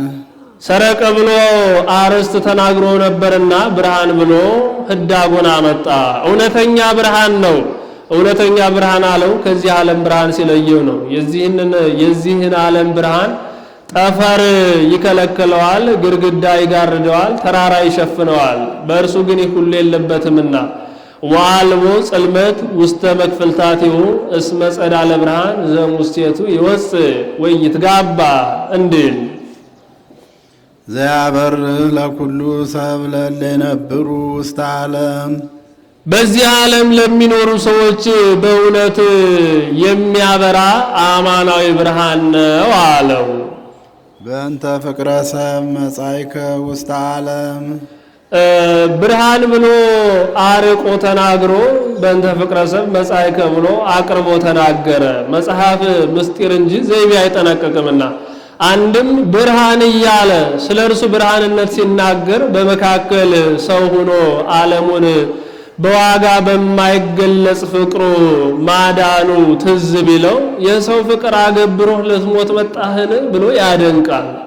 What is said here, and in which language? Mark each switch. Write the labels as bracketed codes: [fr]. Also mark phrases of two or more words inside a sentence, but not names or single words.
[am] ሰረቀ ብሎ አርስት ተናግሮ ነበርና ብርሃን ብሎ ህዳጎን አመጣ። እውነተኛ ብርሃን ነው። እውነተኛ ብርሃን አለው ከዚህ ዓለም ብርሃን ሲለየው ነው። የዚህን ዓለም ብርሃን ጠፈር ይከለክለዋል፣ ግድግዳ ይጋርደዋል፣ ተራራ ይሸፍነዋል። በእርሱ ግን ይህ ሁሉ የለበትምና [gez] ወአልቦ ጽልመት ውስተ መክፈልታቲሁ እስመ ጸዳለ ብርሃን ዘሙስቴቱ ይወፅእ ወይትጋባ [am] እንዲል [gez] ዘያበር ለኩሉ ሰብ ለእለ ይነብሩ ውስተ ዓለም [am] በዚህ ዓለም ለሚኖሩ ሰዎች በእውነት የሚያበራ አማናዊ ብርሃን ነው አለው። [gez] በእንተ ፍቅረ ሰብ መጻእከ ውስተ ዓለም [am] ብርሃን ብሎ አርቆ ተናግሮ [gez] በእንተ ፍቅረ ሰብ መጻእከ [am] ብሎ አቅርቦ ተናገረ። መጽሐፍ ምስጢር እንጂ ዘይቤ አይጠነቀቅምና አንድም ብርሃን እያለ ስለ እርሱ ብርሃንነት ሲናገር በመካከል ሰው ሆኖ ዓለሙን በዋጋ በማይገለጽ ፍቅሩ ማዳኑ ትዝ ቢለው የሰው ፍቅር አገብሮህ ልትሞት መጣህን ብሎ ያደንቃል።